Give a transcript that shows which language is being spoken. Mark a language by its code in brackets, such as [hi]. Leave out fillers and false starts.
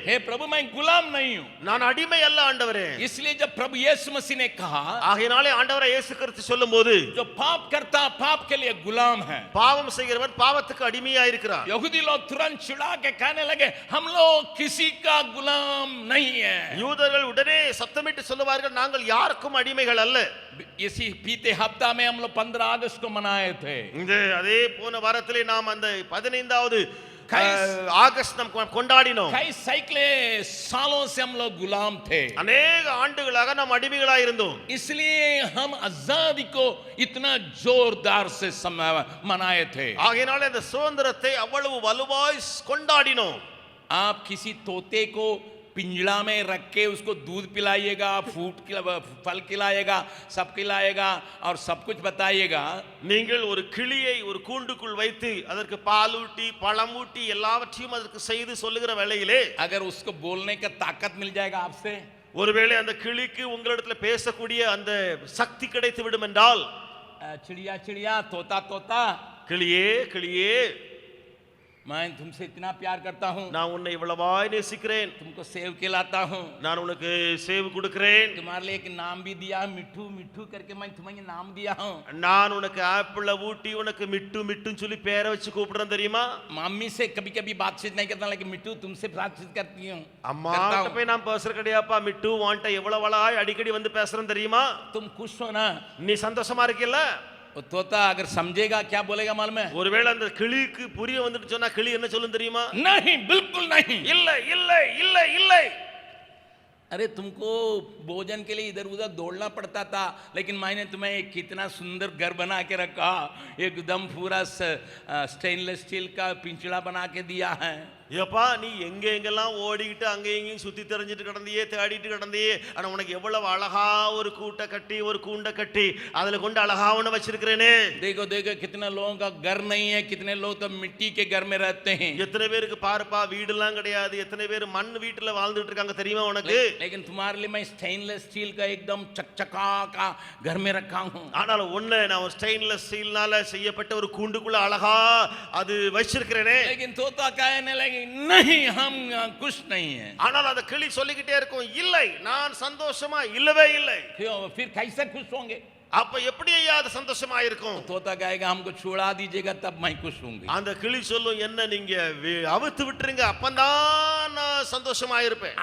[hi] हे प्रभु मैं गुलाम नहीं हूं [ta] நான் அடிமை அல்ல ஆண்டவரே [hi] इसलिए जब प्रभु यीशु मसीह ने कहा [ta] ஆகையினாலே ஆண்டவரே இயேசு கிறிஸ்து சொல்லும்போது [hi] जो पाप करता पाप के लिए गुलाम है [ta] பாவம் செய்கிறவன் பாவத்துக்கு அடிமையாய் இருக்கிறான் [hi] यहूदी लोग तुरंत चिढ़ा के कहने लगे हम लोग किसी का गुलाम नहीं है [ta] யூதர்கள் உடனே சத்தமிட்டு சொல்லுவார்கள் நாங்கள் யாருக்கும் அடிமைகள் அல்ல [hi] इसी बीते हफ्ता में हम लोग 15 अगस्त को मनाए थे [ta] இந்த அதே போன வாரத்திலே நாம் அந்த 15வது ஆகஸ்ட் நாம் கொண்டாடினோம் [hi] कई सैकड़ों सालों से हम लोग गुलाम थे अनेक [ta] ஆண்டுகளாக நாம் அடிமைகளாய் இருந்தோம் [hi] इसलिए हम आजादी को इतना जोरदार से मनाए थे [ta] ஆகையினால இந்த சுதந்திரத்தை அவ்வளவு வலுவாய் கொண்டாடினோம் [hi] आप किसी तोते को पिंजड़ा में रख के उसको दूध पिलाइएगा फल खिलाएगा सब खिलाएगा और सब कुछ बताइएगा [ta] நீங்கள் ஒரு கிளியை ஒரு கூண்டுக்குள் வைத்து அதற்கு பால் ஊட்டி பழம் ஊட்டி எல்லாவற்றையும் அதற்கு செய்து சொல்லுகிற வேளையிலே [hi] अगर उसको बोलने का ताकत मिल जाएगा आपसे [ta] ஒருவேளை அந்த கிளிக்கு உங்களிடத்துல பேசக்கூடிய அந்த சக்தி கிடைத்து விடும் என்றால் [hi] चिड़िया चिड़िया तोता तोता [ta] கிளியே கிளியே [hi] मैं तुमसे इतना प्यार करता हूँ [ta] நான் உன்னை இவ்வளவாய் நேசிக்கிறேன் [hi] तुमको सेव खिलाता हूँ [ta] நான் உனக்கு சேவு கொடுக்கிறேன் [hi] तुम्हारे लिए एक नाम भी दिया मिठू मिठू करके मैं तुम्हें नाम दिया हूँ [ta] நான் உனக்கு ஆப்பிள ஊட்டி உனக்கு மிட்டு மிட்டுன்னு சொல்லி பேரை வச்சு கூப்பிடுறேன் தெரியுமா [hi] मम्मी से कभी कभी बातचीत नहीं करता लेकिन मिठू तुमसे बातचीत करती हूँ [ta] அம்மா கிட்ட போய் நான் பேசுற கிடையாப்பா மிட்டு வாண்ட எவ்வளவு வளாய் அடிக்கடி வந்து பேசுறேன் தெரியுமா [hi] तुम खुश हो ना [ta] நீ சந்தோஷமா இருக்கீல்ல [hi] वो तोता अगर समझेगा क्या बोलेगा मालूम है [ta] ஒருவேளை அந்த கிளிக்கு புரிய வந்துட்டு சொன்னா கிளி என்ன சொல்லும் தெரியுமா [hi] नहीं बिल्कुल नहीं [ta] இல்ல இல்ல இல்ல இல்ல [hi] अरे तुमको भोजन के लिए इधर उधर दौड़ना पड़ता था लेकिन मैंने तुम्हें एक कितना सुंदर घर बना के रखा एकदम पूरा स्टेनलेस स्टील का पिंजड़ा बना के दिया है [ta] ஏப்பா நீ எங்க எங்கெல்லாம் ஓடிக்கிட்டு அங்க எங்கேயும் சுத்தி தெரிஞ்சிட்டு கிடந்தியே தேடிட்டு கிடந்தியே ஆனா உனக்கு எவ்வளவு அழகா ஒரு கூட்டை கட்டி ஒரு கூண்டை கட்டி அதுல கொண்டு அழகா ஒண்ணு வச்சிருக்கிறேனே [hi] देखो देखो कितने लोगों का घर नहीं है कितने लोग तो मिट्टी के घर में रहते हैं [ta] எத்தனை பேருக்கு பாருப்பா வீடுலாம் கிடையாது எத்தனை பேர் மண் வீட்டுல வாழ்ந்துட்டு இருக்காங்க தெரியுமா உனக்கு [hi] लेकिन तुम्हारे लिए मैं स्टेनलेस स्टील का एकदम चकचका का घर में रखा हूँ [ta] ஆனாலும் ஒண்ணு நான் ஒரு ஸ்டெயின்லெஸ் ஸ்டீல்னால செய்யப்பட்ட ஒரு கூண்டுக்குள்ள அழகா அது வச்சிருக்கிறேனே [hi] लेकिन तोता कहने लगे नहीं हम खुश नहीं है [ta] ஆனால் அந்த கிளி சொல்லிக்கிட்டே இருக்கும் இல்லை நான் சந்தோஷமா இல்லவே இல்லை [hi] फिर कैसे खुश होंगे [ta] அப்ப எப்படி ஐயா அது சந்தோஷமா இருக்கும் [hi] तोता कहेगा हमको छुड़ा दीजिएगा तब मैं खुश होंगी [ta] அந்த கிளி சொல்லும் என்ன நீங்க அவுத்து விட்டுருங்க அப்பந்தான் நான் சந்தோஷமா இருப்பேன்